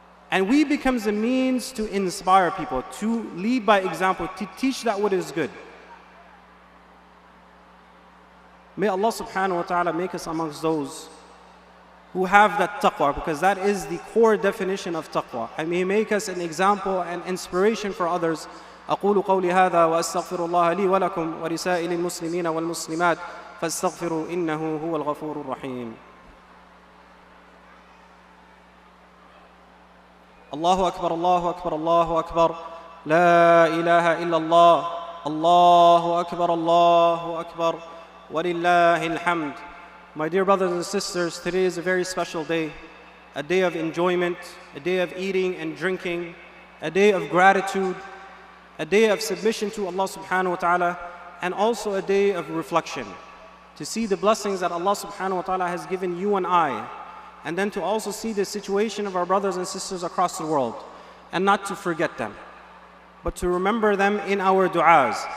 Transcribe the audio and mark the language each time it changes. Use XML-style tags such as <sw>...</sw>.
<en>And we become the means to inspire people, to lead by example, to teach that what is good. May Allah subhanahu wa ta'ala make us amongst those who have that taqwa, because that is the core definition of taqwa. And may He make us an example and inspiration for others.</en> <ar>أقول قولي هذا وأستغفر الله لي ولكم ولسائر المسلمين والمسلمات فاستغفروا إنه هو الغفور الرحيم. الله أكبر الله أكبر الله أكبر لا إله إلا الله الله أكبر الله أكبر ولله الحمد.</ar> <en>My dear brothers and sisters, today is a very special day, a day of enjoyment, a day of eating and drinking, a day of gratitude, a day of submission to Allah subhanahu wa ta'ala, and also a day of reflection, to see the blessings that Allah subhanahu wa ta'ala has given you and I, and then to also see the situation of our brothers and sisters across the world, and not to forget them, but to remember them in our du'as.</en>